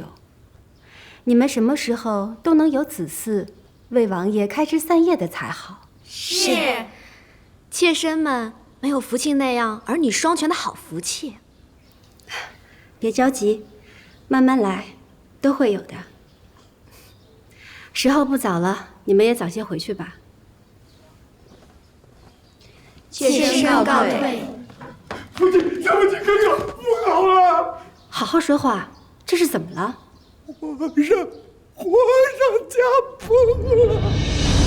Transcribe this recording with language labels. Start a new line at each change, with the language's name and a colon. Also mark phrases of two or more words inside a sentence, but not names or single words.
Chinese: 你們什麼時候都能有子嗣，為王爺開枝散葉的才好。是，妾身們沒有福慶那樣兒女雙全的好福氣。別着急，慢慢來，都會有的。時候不早了，你們也早些回去吧。妾身告退。福晉，咱們幾哥哥不好了！好好說話，這是怎麼了？皇上駕崩了！